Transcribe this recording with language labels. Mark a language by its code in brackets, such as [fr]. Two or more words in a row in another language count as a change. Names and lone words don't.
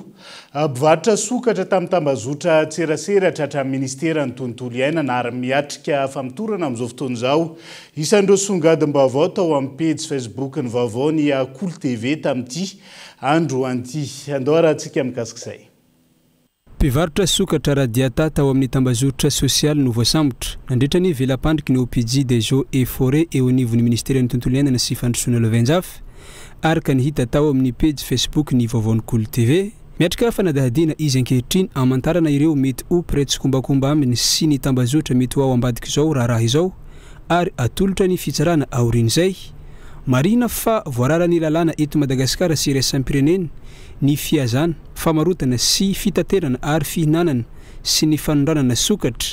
[mg] Mpivarotra sokatra tamin'ny tambazotra tserasera tratramin'ny ministera ny tontolo iainana ary miatrika famitorana amin'izao fotoana izao. Isan'ireo songadim-baovao tao amin'ny page Facebook ny vaovao ny Cool TV tamin'ity andro anty. Andao rahantsika mikasika izay. Mpivarotra sokatra radiata tao amin'ny tambazotra sosialy no voasambotra nandritra ny velam-pandriky ny OPJ [fr] des eaux et forêts [mg] eo anivon'ny ministera ny tontolo iainana sy fandrosoana lovanjafy araka ny hita tao amin'ny page Facebook ny vaovaony Cool TV miatrika fanadahadiana izy ankehitriny amantarana ireo mety ho pretsy kombakomba aminy sy ny tambazotra mety ho ao ambadiky izao raha izao ary atolotra ny fitsarana aorin'izay marina fa voarara ny lalàna eto Madagasikara sy iraisam-pirenena ny fiazana famarotana sy fitaterana ary fihinanana sy ny fanondranana sokatra